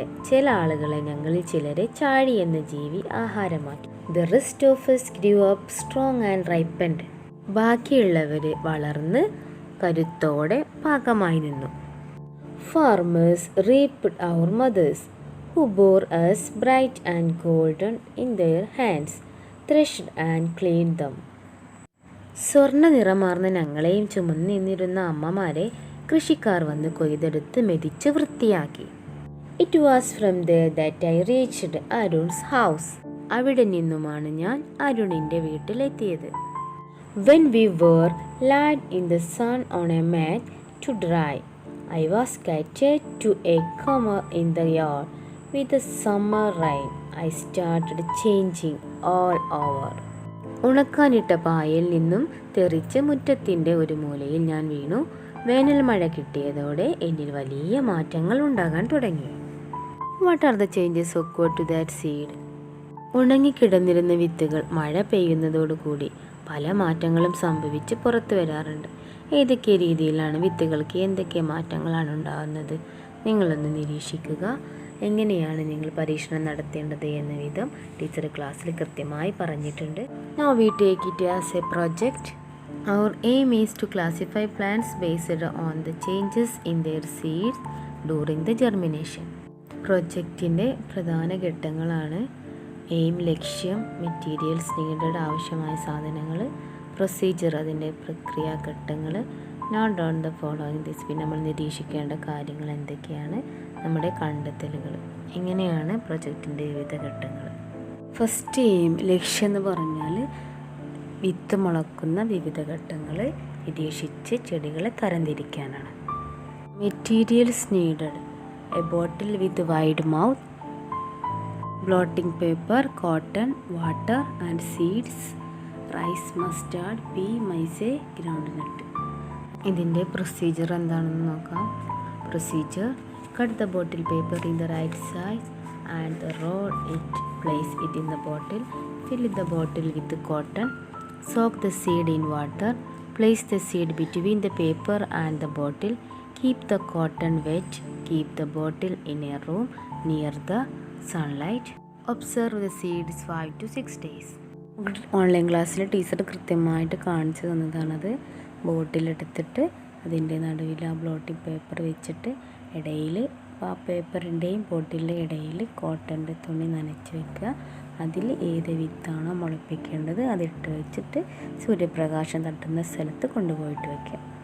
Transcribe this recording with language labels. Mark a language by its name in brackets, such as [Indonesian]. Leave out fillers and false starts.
[Malayalam] ചില ആളുകളെ ഞങ്ങളിൽ ചിലരെ ചാഴി എന്ന ജീവി ആഹാരമാക്കി. [English] The rest of us grew up strong and ripened. [Malayalam] ബാക്കിയുള്ളവർ വളർന്ന് കരുത്തോടെ പാകമായി നിന്നു. [English] Farmers reaped our mothers, who bore us bright and golden in their hands, threshed and cleaned them. [Malayalam] സ്വർണ്ണ നിറമാർന്ന ഞങ്ങളെയും ചുമന്ന് നിന്നിരുന്ന അമ്മമാരെ കൃഷിക്കാർ വന്ന് കൊയ്തെടുത്ത് മെതിച്ച് വൃത്തിയാക്കി. [English] It was from there that I reached Arun's house. [Malayalam] അവിടെ നിന്നുമാണ് ഞാൻ അരുണിൻ്റെ വീട്ടിലെത്തിയത്. [English] When we were laid in the sun on a mat to dry, I was scattered to a corner in the yard. With the summer rain, I started changing all over. [Malayalam] ഉണക്കാനിട്ട പായയിൽ നിന്നും തെറിച്ച് മുറ്റത്തിൻ്റെ ഒരു മൂലയിൽ ഞാൻ വീണു. വേനൽ മഴ കിട്ടിയതോടെ എന്നിൽ വലിയ മാറ്റങ്ങൾ ഉണ്ടാകാൻ തുടങ്ങി. [English] What are the changes occurred to that seed? [Malayalam] ഉണങ്ങിക്കിടന്നിരുന്ന വിത്തുകൾ മഴ പെയ്യുന്നതോടുകൂടി പല മാറ്റങ്ങളും സംഭവിച്ച് പുറത്തു വരാറുണ്ട്. ഏതൊക്കെ രീതിയിലാണ് വിത്തുകൾക്ക് എന്തൊക്കെ മാറ്റങ്ങളാണ് ഉണ്ടാകുന്നത്? നിങ്ങളൊന്ന് നിരീക്ഷിക്കുക. എങ്ങനെയാണ് നിങ്ങൾ പരീക്ഷണം നടത്തേണ്ടത് എന്ന വിധം ടീച്ചർ ക്ലാസ്സിൽ കൃത്യമായി പറഞ്ഞിട്ടുണ്ട്. [English] Now we take it as a project. Our aim is to classify plants based on the changes in their seeds during the germination. [Malayalam] പ്രൊജക്റ്റിൻ്റെ പ്രധാന ഘട്ടങ്ങളാണ് എയിം, ലക്ഷ്യം, മെറ്റീരിയൽസ് നീഡഡ്, ആവശ്യമായ സാധനങ്ങൾ, പ്രൊസീജിയർ അതിൻ്റെ പ്രക്രിയാഘട്ടങ്ങൾ, [English] Note down the following this. [Malayalam] പിന്നെ നമ്മൾ നിരീക്ഷിക്കേണ്ട കാര്യങ്ങൾ എന്തൊക്കെയാണ്, നമ്മുടെ കണ്ടെത്തലുകൾ. ഇങ്ങനെയാണ് പ്രൊജക്റ്റിൻ്റെ വിവിധ ഘട്ടങ്ങൾ. ഫസ്റ്റ് എയിം, ലക്ഷ്യം എന്ന് പറഞ്ഞാൽ വിത്ത് മുളക്കുന്ന വിവിധ ഘട്ടങ്ങൾ നിരീക്ഷിച്ച് ചെടികളെ തരംതിരിക്കാനാണ്. [English] Materials needed: a bottle with wide mouth, blotting paper, cotton, water and seeds, rice, mustard, pea, maize, groundnut. [Malayalam] ഇതിൻ്റെ പ്രൊസീജിയർ എന്താണെന്ന് നോക്കാം. [English] Procedure: cut the bottle paper in the right size and roll it. Place it in the bottle. Fill the bottle with cotton. Soak the seed in water. Place the seed between the paper and the bottle. Keep the cotton wet. Keep the bottle in a room near the sunlight. Observe the seeds 5 to 6 days. [Malayalam] Online ക്ലാസ്സിൽ teacher കൃത്യമായിട്ട് കാണിച്ചു തന്നതാണത്. ബോട്ടിലെടുത്തിട്ട് അതിൻ്റെ നടുവിൽ ആ blotting paper വെച്ചിട്ട് ഇടയിൽ ആ പേപ്പറിൻ്റെയും ബോട്ടിലിൻ്റെ ഇടയിൽ കോട്ടൻ്റെ തുണി നനച്ച് വെക്കുക. അതിൽ ഏത് വിത്താണോ മുളപ്പിക്കേണ്ടത് അതിട്ട് വെച്ചിട്ട് സൂര്യപ്രകാശം തട്ടുന്ന സ്ഥലത്ത് കൊണ്ടുപോയിട്ട് വയ്ക്കുക.